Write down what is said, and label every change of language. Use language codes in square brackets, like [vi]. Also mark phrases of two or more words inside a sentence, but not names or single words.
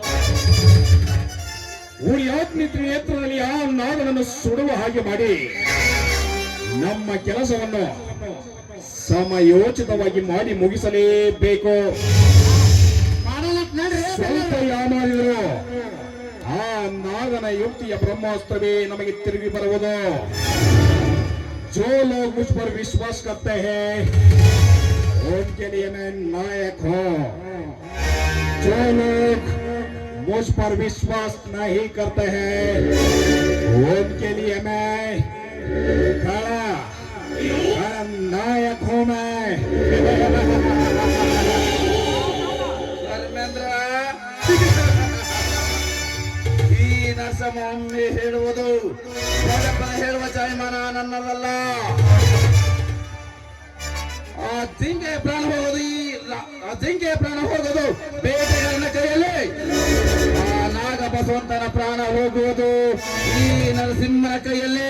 [kn] ಉಳಿಯಾತ್ಮಿ ನೇತ್ರದಲ್ಲಿ ಆ ನಾಗನನ್ನು ಸುಡುವ ಹಾಗೆ ಮಾಡಿ ನಮ್ಮ ಕೆಲಸವನ್ನು ಸಮಯೋಚಿತವಾಗಿ ಮಾಡಿ ಮುಗಿಸಲೇಬೇಕು. ಸ್ವಲ್ಪ ಯಾಮಾರಿದರು ಆ ನಾಗನ ಯುಕ್ತಿಯ ಬ್ರಹ್ಮಾಸ್ತ್ರವೇ ನಮಗೆ ತಿರುಗಿ ಬರುವುದು. [hi] जो लोग मुझ पर विश्वास करते हैं उनके लिए मैं नायक हूँ. जो लोग मुझ पर विश्वास नहीं करते हैं उनके लिए मैं खड़ा नायक हूँ मैं. [kn] ಧರ್ಮೇಂದ್ರ, ಈ ನರಸಮೊಮ್ಮೆ ಹೇಳುವುದು ಪದೇ ಪದೇ ಹೇಳುವ ಜಯಮಾನ ನನ್ನದಲ್ಲ. ಆ ಜಿಂಕೆ ಪ್ರಾಣ ಹೋಗೋದು ಬೇಟೆಗಾರನ ಕೈಯಲ್ಲಿ, ಆ ನಾಗ ಬಸವಂತನ ಪ್ರಾಣ ಹೋಗುವುದು ಈ ನರಸಿಂಹನ ಕೈಯಲ್ಲಿ.